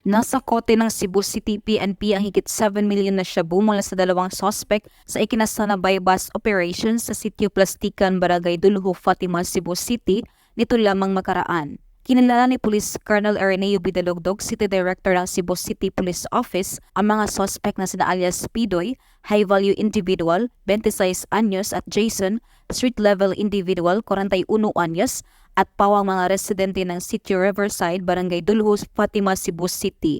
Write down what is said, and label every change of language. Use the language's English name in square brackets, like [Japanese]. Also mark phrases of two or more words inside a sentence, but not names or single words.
[Filipino] Nasa kote ng Cebu City PNP ang higit 7 million na shabu mula sa dalawang suspect sa ikinasa na [English] buy-bust operation [Filipino] sa Sitio Plastikan, Barangay Dulho, Fatima, Cebu City nito lamang makaraan. Kinilala ni Police Colonel Areneo Bidalugdog, City Director ng Cebu City Police Office, ang mga suspect na sina alias Pidoy, [English] high-value individual, [Filipino] 26 anyos, at Jason, [English] street-level individual, [Filipino] 41 anyos, at pawang mga residente ng Sitio Riverside, Barangay Dulho, Fatima, Cebu City.